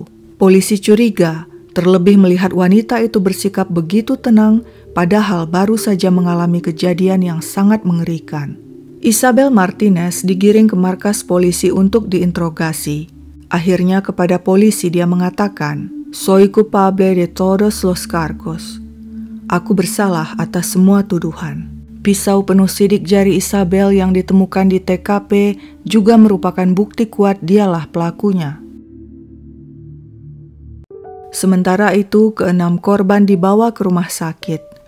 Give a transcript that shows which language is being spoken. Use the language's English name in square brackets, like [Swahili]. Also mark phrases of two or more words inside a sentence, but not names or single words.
[Indonesian] Polisi curiga, terlebih melihat wanita itu bersikap begitu tenang, padahal baru saja mengalami kejadian yang sangat mengerikan. Isabel Martinez digiring ke markas polisi untuk diinterogasi. Akhirnya kepada polisi dia mengatakan, [Spanish] "Soy culpable de todos los cargos." [Indonesian] Aku bersalah atas semua tuduhan. Pisau penuh sidik jari Isabel yang ditemukan di TKP juga merupakan bukti kuat dialah pelakunya. Sementara itu, ke-6 korban dibawa ke rumah sakit.